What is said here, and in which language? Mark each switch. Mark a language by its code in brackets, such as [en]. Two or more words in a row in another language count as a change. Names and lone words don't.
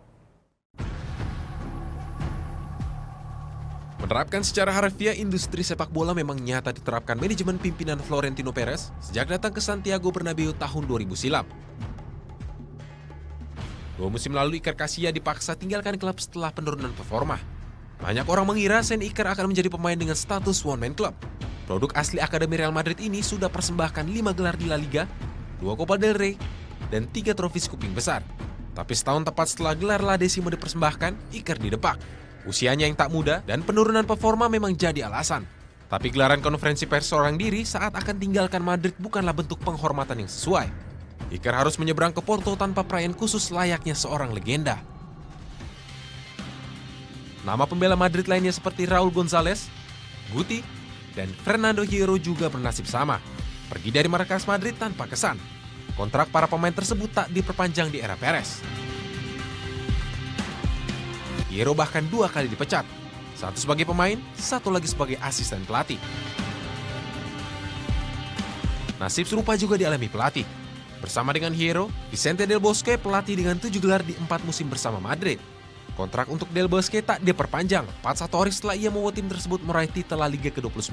[id] Menerapkan secara harfiah industri sepak bola memang nyata diterapkan manajemen pimpinan Florentino Perez sejak datang ke Santiago Bernabeu tahun 2000 silam. 2 musim lalu Iker Casillas dipaksa tinggalkan klub setelah penurunan performa. Banyak orang mengira Sen Iker akan menjadi pemain dengan status [en] one man club. [id] Produk asli Akademi Real Madrid ini sudah persembahkan 5 gelar di La Liga, 2 Copa del Rey, dan 3 trofi skuping besar. Tapi setahun tepat setelah gelar La Decima dipersembahkan, Iker didepak. Usianya yang tak muda dan penurunan performa memang jadi alasan. Tapi gelaran konferensi pers seorang diri saat akan tinggalkan Madrid bukanlah bentuk penghormatan yang sesuai. Iker harus menyeberang ke Porto tanpa perayaan khusus layaknya seorang legenda. Nama pembela Madrid lainnya seperti Raul González, Guti, dan Fernando Hierro juga bernasib sama. Pergi dari markas Madrid tanpa kesan. Kontrak para pemain tersebut tak diperpanjang di era Perez. Hierro bahkan 2 kali dipecat. 1 sebagai pemain, 1 lagi sebagai asisten pelatih. Nasib serupa juga dialami pelatih. Bersama dengan Hierro, Vicente Del Bosque pelatih dengan 7 gelar di 4 musim bersama Madrid. Kontrak untuk Del Bosque tak diperpanjang 41 hari setelah ia membawa tim tersebut meraih titel La Liga ke-29.